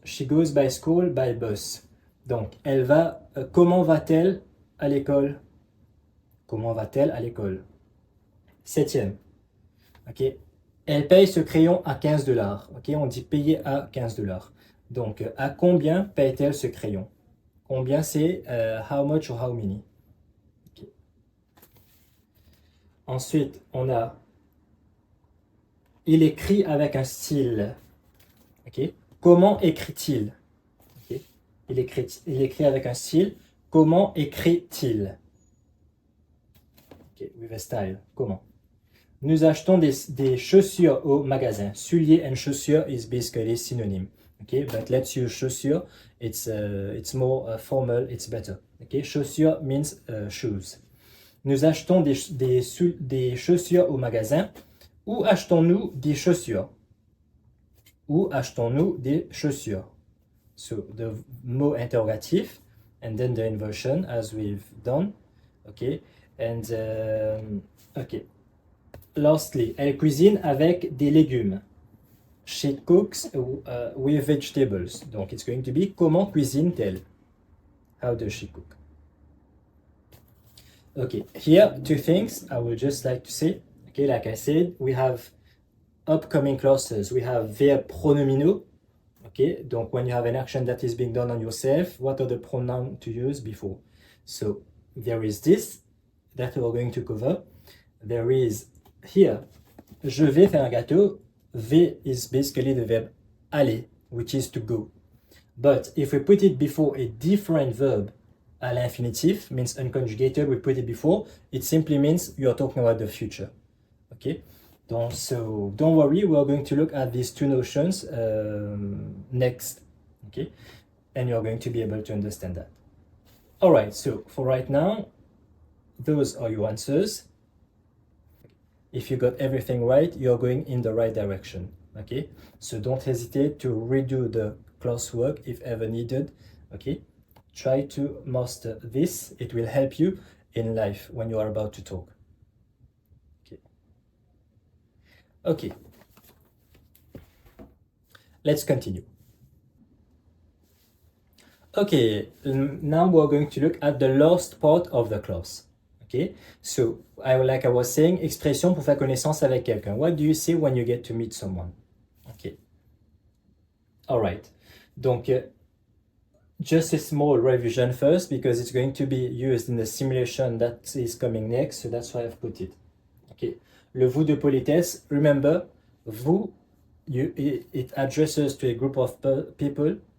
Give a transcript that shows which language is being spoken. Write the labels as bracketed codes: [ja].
[en] She goes by school by bus. [fr] Donc, elle va. Comment va-t-elle à l'école? Comment va-t-elle à l'école? Septième. Ok. Elle paye ce crayon à 15 dollars. Ok, on dit payer à 15 dollars. Donc, à combien paye-t-elle ce crayon? Combien c'est [en] how much or how many? Ok. [fr] Ensuite, on a il écrit avec un style. Ok. Comment écrit-il? Ok. Il écrit avec un style. Comment écrit-il? [en] Ok, with a style. [fr] Comment? Nous achetons des chaussures au magasin. [en] Souliers and chaussures is basically synonym. Okay, but let's use chaussures. It's more formal. It's better. Okay, chaussures means shoes. [fr] Nous achetons des chaussures au magasin. Où achetons-nous des chaussures? Où achetons-nous des chaussures? [en] So the mot interrogatif and then the inversion as we've done. Okay, and okay. [fr] Lastly, elle cuisine avec des légumes. [en] She cooks with vegetables. Donc, it's going to be [fr] comment cuisine-t-elle? [en] How does she cook? Okay, here, two things I would just like to say. Okay, like I said, we have upcoming clauses. We have verb pronominaux. Okay, donc when you have an action that is being done on yourself, what are the pronouns to use before? So, there is this that we're going to cover. There is here, [fr] je vais faire un gâteau. [en] V is basically the verb aller, which is to go. But if we put it before a different verb à l'infinitif, means unconjugated, we put it before, it simply means you're talking about the future. Okay? So don't worry, we're going to look at these two notions next. Okay? And you're going to be able to understand that. Alright, so for right now, those are your answers. If you got everything right, you're going in the right direction. Okay, so don't hesitate to redo the classwork if ever needed. Okay, try to master this. It will help you in life when you are about to talk. Okay, okay. Let's continue. Okay, now we're going to look at the last part of the class. Okay, so like I was saying, [fr] expression pour faire connaissance avec quelqu'un. [en] What do you say when you get to meet someone? Okay. All right. Donc, just a small revision first because it's going to be used in the simulation that is coming next. So that's why I've put it. Okay. [fr] Le vous de politesse. [en] Remember, vous, it addresses to a group of people.